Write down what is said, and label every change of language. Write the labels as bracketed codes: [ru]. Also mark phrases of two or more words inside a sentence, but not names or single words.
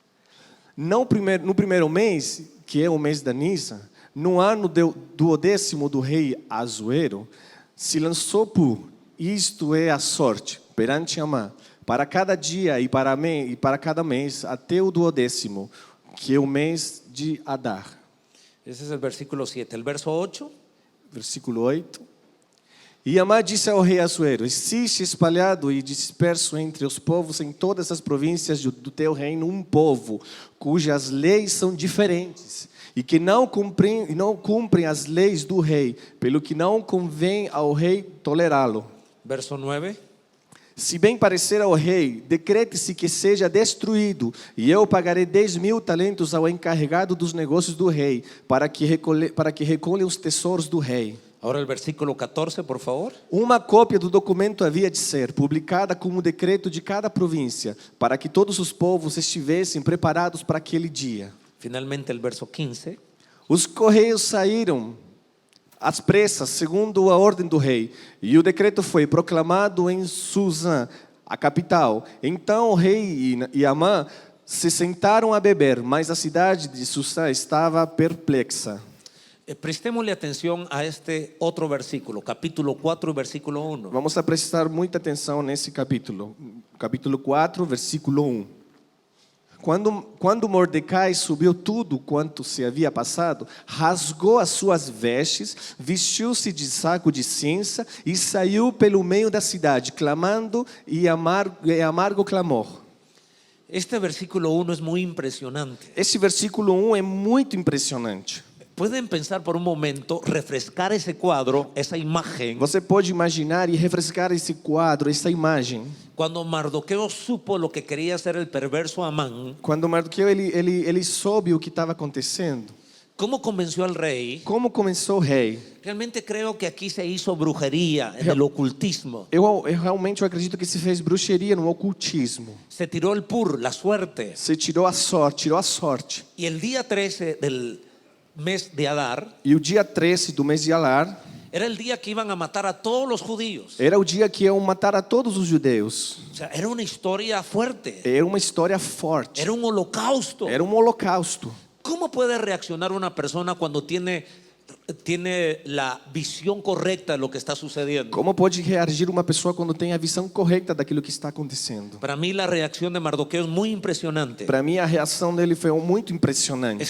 [pt] No primeiro mês, que é o mês da Nisa, no ano do 10º do rei Assuero, se lançou por isto é a sorte perante Amã, para cada dia e para cada mês, até o 12º, que é o mês de Adar. [es] Ese es el versículo 7. El verso 8. [pt] Versículo 8. E Amã disse ao rei Assuero: existe espalhado e disperso entre os povos em todas as províncias do teu reino um povo, cujas leis são diferentes, e que não cumprem as leis do rei, pelo que não convém ao rei tolerá-lo. Verso 9. Se bem parecer ao rei, decrete-se que seja destruído, e eu pagarei 10.000 talentos ao encarregado dos negócios do rei, para que recolha os tesouros do rei. [es] Ahora el versículo 14, por favor. [pt] Uma cópia do documento havia de ser publicada como decreto de cada província, para que todos os povos estivessem preparados para aquele dia. [es] Finalmente el verso 15. [pt] Os correios saíram às pressas, segundo a ordem do rei, e o decreto foi proclamado em Susã, a capital. Então o rei e Amã se sentaram a beber, mas a cidade de Susã estava perplexa. [es] Prestémosle atención a este otro versículo, capítulo 4, versículo 1. [pt] Vamos a prestar muita atenção nesse capítulo. Capítulo 4, versículo 1. Quando Mordecai subiu tudo quanto se havia passado, rasgou as suas vestes, vestiu-se de saco de cinza e saiu pelo meio da cidade, clamando e amargo clamor. [es] Este versículo 1 es muy impresionante. [pt] Esse versículo 1 é muito impressionante. [es] Pueden pensar por un momento, refrescar ese cuadro, esa imagen. [pt] Você pode imaginar e refrescar esse quadro, essa imagem. [es] Cuando Mardoqueo supo lo que quería hacer el perverso Amán, [pt] Quando Mardoqueu ele soube o que estava acontecendo. [es] ¿cómo convenció al rey? [pt] Como começou o rei? [es] Realmente creo que aquí se hizo brujería en el ocultismo. [pt] Eu realmente acredito que se fez bruxeria no ocultismo. [es] Se tiró el pur, la suerte. [pt] Você tirou a sorte. [es] Y el día 13 del mes de Adar [pt] E o dia 13 do mês de Alar [es] era el día que iban a matar a todos los judíos. [pt] era o dia que iam matar a todos os judeus. [es] O sea, era una historia fuerte. [pt] Era uma história forte. [es] Era un holocausto. [pt] Era um holocausto. [es] ¿Cómo puede reaccionar una persona cuando tiene la visión correcta de lo que está sucediendo? [pt] Como pode reagir uma pessoa quando tem a visão correta daquilo que está acontecendo? [es] Para mí la reacción de Mardoqueo es muy impresionante. [pt] Para mim a reação dele foi muito impressionante.